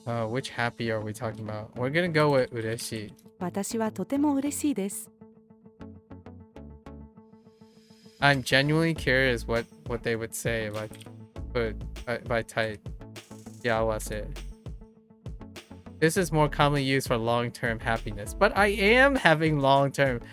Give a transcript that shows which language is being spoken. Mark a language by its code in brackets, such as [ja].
[en] Which happy are we talking about? We're gonna go with 嬉しい。 [ja] 私はとても嬉しいです。 [en] I'm genuinely curious what they would say if I type yawase. This is more commonly used for long-term happiness, but I am having long-term.